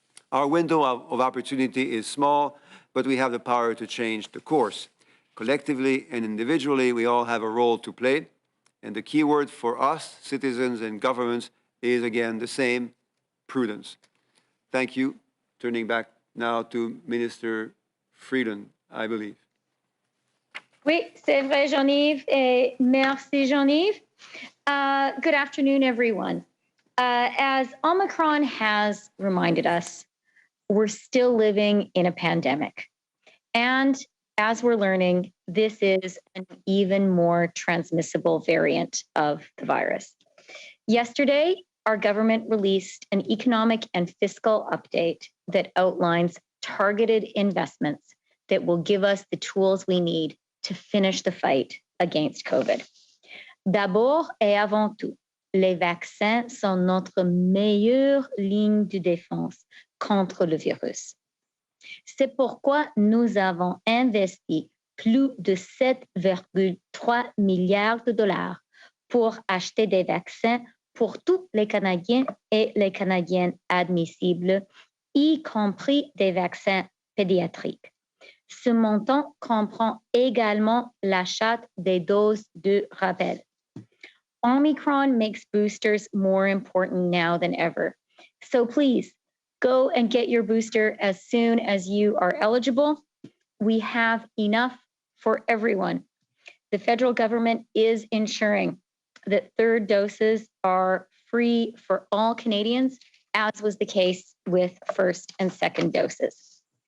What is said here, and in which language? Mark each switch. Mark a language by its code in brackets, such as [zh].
[en] Our window of opportunity is small, but we have the power to change the course. Collectively and individually, we all have a role to play, and the key word for us, citizens and governments, is again the same: prudence. Thank you. Turning back now to Minister Freeland, I believe. [fr] Oui, c'est vrai, Jean-Yves, et merci, Jean-Yves. [en] Good afternoon, everyone. As Omicron has reminded us, we're still living in a pandemic. And as we're learning, this is an even more transmissible variant of the virus. Yesterday, our government released an economic and fiscal update that outlines targeted investments that will give us the tools we need to finish the fight against COVID. [fr] D'abord et avant tout, les vaccins sont notre meilleure ligne de défense contre le virus. C'est pourquoi nous avons investi plus de 7,3 milliards de dollars pour acheter des vaccins pour tous les Canadiens et les Canadiennes admissibles, y compris des vaccins pédiatriques. Ce montant comprend également l'achat des doses de rappel. [en] Omicron makes boosters more important now than ever. So please, go and get your booster as soon as you are eligible. We have enough for everyone. The federal government is ensuring that third doses are free for all Canadians, as was the case with first and second doses.